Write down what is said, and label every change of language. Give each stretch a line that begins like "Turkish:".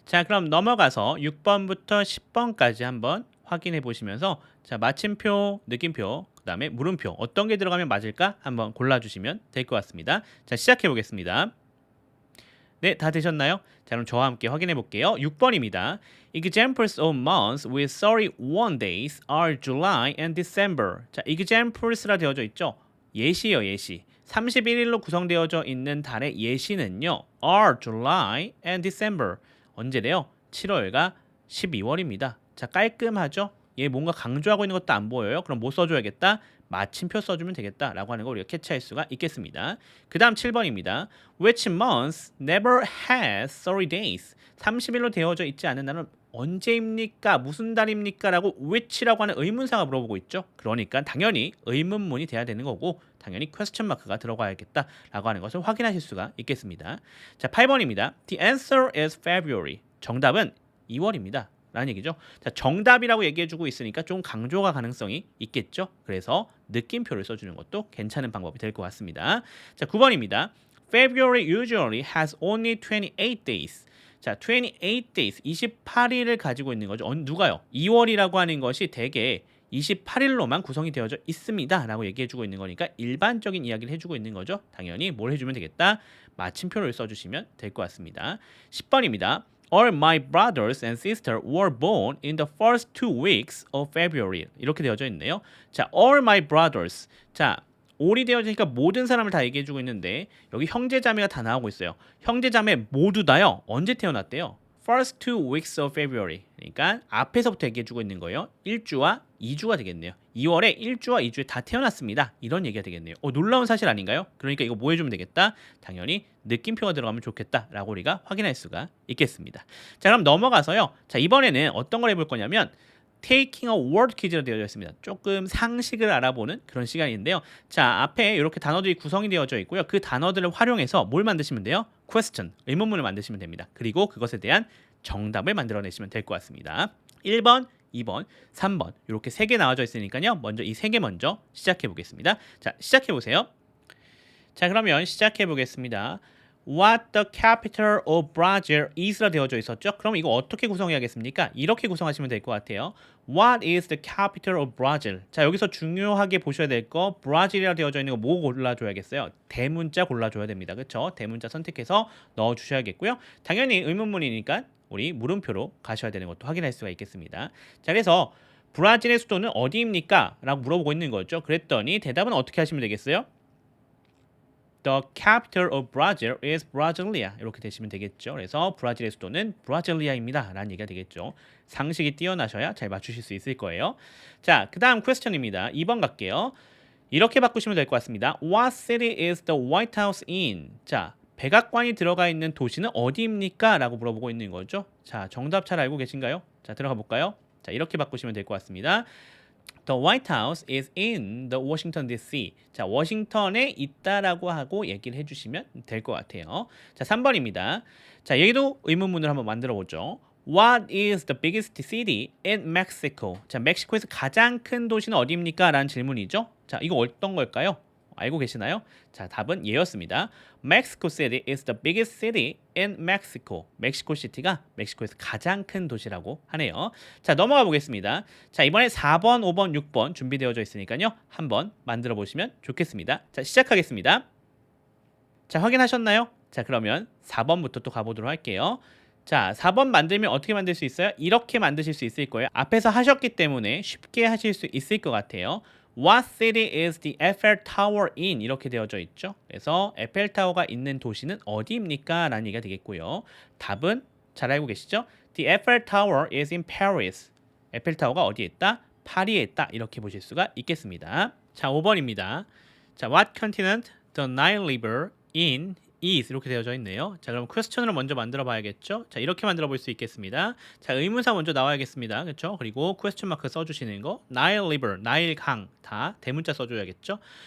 Korean: 자, 그럼 넘어가서 6번부터 10번까지 한번 확인해 보시면서 자, 마침표, 느낌표, 그 다음에 물음표 어떤 게 들어가면 맞을까 한번 골라주시면 될 것 같습니다. 자, 시작해 보겠습니다. 네, 다 되셨나요? 자, 그럼 저와 함께 확인해 볼게요. 6번입니다.
English: Examples of months with 31 days are July and December.
Korean: 자, examples라 되어져 있죠. 예시예요, 예시. 31일로 구성되어져 있는 달의 예시는요.
English: are July and December.
Korean: 언제래요? 7월과 12월입니다. 자, 깔끔하죠? 얘 뭔가 강조하고 있는 것도 안 보여요. 그럼 뭐 써줘야겠다? 마침표 써주면 되겠다라고 하는 걸 우리가 캐치할 수가 있겠습니다. 그 다음 7번입니다.
English: Which month never has 30 days?
Korean: 30일로 되어져 있지 않은 날은 언제입니까? 무슨 달입니까? 라고 which라고 하는 의문사가 물어보고 있죠. 그러니까 당연히 의문문이 돼야 되는 거고 당연히 퀘스천 마크가 들어가야겠다라고 하는 것을 확인하실 수가 있겠습니다. 자, 8번입니다.
English: The answer is February.
Korean: 정답은 2월입니다. 라는 얘기죠. 자, 정답이라고 얘기해주고 있으니까 좀 강조가 가능성이 있겠죠. 그래서 느낌표를 써주는 것도 괜찮은 방법이 될 것 같습니다. 자, 9번입니다.
English: February usually has only 28 days.
Korean: 자, 28 days, 28일을 가지고 있는 거죠. 누가요? 2월이라고 하는 것이 대개 28일로만 구성이 되어져 있습니다. 라고 얘기해주고 있는 거니까 일반적인 이야기를 해주고 있는 거죠. 당연히 뭘 해주면 되겠다? 마침표를 써주시면 될 것 같습니다. 10번입니다.
English: All my brothers and sisters were born in the first 2 weeks of February.
Korean: 이렇게 되어져 있네요. 자,
English: all my brothers.
Korean: 자, all이 되어지니까 모든 사람을 다 얘기해주고 있는데 여기 형제자매가 다 나오고 있어요. 형제자매 모두 다요. 언제 태어났대요?
English: First 2 weeks of February.
Korean: 그러니까 앞에서부터 얘기해주고 있는 거예요. 1주와 2주가 되겠네요. 2월에 1주와 2주에 다 태어났습니다. 이런 얘기가 되겠네요. 놀라운 사실 아닌가요? 그러니까 이거 뭐 해주면 되겠다? 당연히 느낌표가 들어가면 좋겠다라고 우리가 확인할 수가 있겠습니다. 자, 그럼 넘어가서요. 자, 이번에는 어떤 걸 해볼 거냐면
English: Taking a word
Korean: 퀴즈로 되어져 있습니다. 조금 상식을 알아보는 그런 시간인데요. 자, 앞에 이렇게 단어들이 구성이 되어져 있고요. 그 단어들을 활용해서 뭘 만드시면 돼요? question, 의문문을 만드시면 됩니다. 그리고 그것에 대한 정답을 만들어내시면 될 것 같습니다. 1번 2번, 3번 이렇게 3개 나와져 있으니까요. 먼저 이 3개 먼저 시작해 보겠습니다. 자, 시작해 보세요. 자, 그러면 시작해 보겠습니다.
English: What the capital of Brazil is
Korean: 라 되어져 있었죠? 그럼 이거 어떻게 구성해야겠습니까? 이렇게 구성하시면 될 것 같아요.
English: What is the capital of Brazil?
Korean: 자, 여기서 중요하게 보셔야 될 거 브라질이라 되어져 있는 거 뭐 골라줘야겠어요? 대문자 골라줘야 됩니다. 그렇죠? 대문자 선택해서 넣어주셔야겠고요. 당연히 의문문이니까 우리 물음표로 가셔야 되는 것도 확인할 수가 있겠습니다. 자, 그래서 브라질의 수도는 어디입니까? 라고 물어보고 있는 거죠. 그랬더니 대답은 어떻게 하시면 되겠어요?
English: The capital of Brazil is Brasilia.
Korean: 이렇게 되시면 되겠죠. 그래서 브라질의 수도는 브라질리아입니다. 라는 얘기가 되겠죠. 상식이 뛰어나셔야 잘 맞추실 수 있을 거예요. 자, 그 다음 퀘스천입니다. 2번 갈게요. 이렇게 바꾸시면 될 것 같습니다.
English: What city is the White House in?
Korean: 자, 백악관이 들어가 있는 도시는 어디입니까? 라고 물어보고 있는 거죠. 자, 정답 잘 알고 계신가요? 자, 들어가 볼까요? 자, 이렇게 바꾸시면 될 것 같습니다.
English: The White House is in the Washington D.C.
Korean: 자, 워싱턴에 있다라고 하고 얘기를 해주시면 될 것 같아요. 자, 3번입니다. 자, 여기도 의문문을 한번 만들어 보죠.
English: What is the biggest city in Mexico?
Korean: 자, 멕시코에서 가장 큰 도시는 어디입니까? 라는 질문이죠. 자, 이거 어떤 걸까요? 알고 계시나요? 자, 답은 예였습니다.
English: Mexico City is the biggest city in Mexico.
Korean: 멕시코 시티가 멕시코에서 가장 큰 도시라고 하네요. 자, 넘어가 보겠습니다. 자, 이번에 4번, 5번, 6번 준비되어져 있으니까요. 한번 만들어 보시면 좋겠습니다. 자, 시작하겠습니다. 자, 확인하셨나요? 자, 그러면 4번부터 또 가보도록 할게요. 자, 4번 만들면 어떻게 만들 수 있어요? 이렇게 만드실 수 있을 거예요. 앞에서 하셨기 때문에 쉽게 하실 수 있을 것 같아요.
English: What city is the Eiffel Tower in?
Korean: 이렇게 되어져 있죠. 그래서 에펠타워가 있는 도시는 어디입니까? 라는 얘기가 되겠고요. 답은 잘 알고 계시죠?
English: The Eiffel Tower is in Paris.
Korean: 에펠타워가 어디에 있다? 파리에 있다. 이렇게 보실 수가 있겠습니다. 자, 5번입니다.
English: 자, What continent the Nile River in is
Korean: 이렇게 되어져 있네요. 자, 그럼 퀘스천으로 먼저 만들어 봐야겠죠. 자, 이렇게 만들어 볼 수 있겠습니다. 자, 의문사 먼저 나와야겠습니다. 그렇죠? 그리고 퀘스천 마크 써주시는 거 Nile River, 나일 강 다 대문자 써줘야겠죠.